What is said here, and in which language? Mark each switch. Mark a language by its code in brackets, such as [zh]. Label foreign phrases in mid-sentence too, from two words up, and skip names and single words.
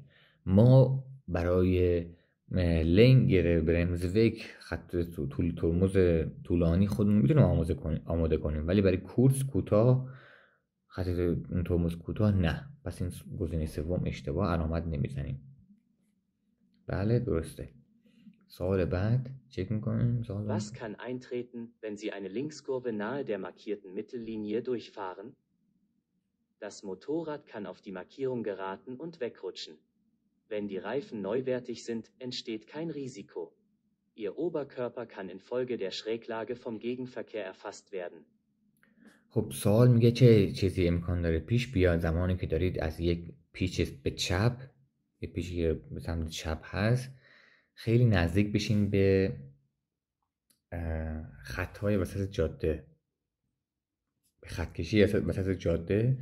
[fa] ما برای [de] langer Bremsweg [fa] خط طول ترمز طولانی خودمون میتونیم آماده کنیم، ولی برای کورس کوتاه خط ترمز کوتاه نه. پس این گزینه سوم اشتباه، علامت نمیزنیم. بله درسته. سوال بعد چک میکنیم. [de] Was kann eintreten, wenn Sie eine Linkskurve nahe der markierten Mittellinie durchfahren? Das Motorrad kann auf die Markierung geraten und wegrutschen. Wenn die Reifen neuwertig sind, entsteht kein Risiko. Ihr Oberkörper kann infolge der Schräglage vom Gegenverkehr erfasst werden. [fa] خب سوال میگه چه چیزی امکان داره پیش بیاد زمانی که دارید از یک پیچ به چپ، یک پیچی که به سمت چپ هست، خیلی نزدیک بشین به خطهای وسط جاده، به خطکشی وسط جاده.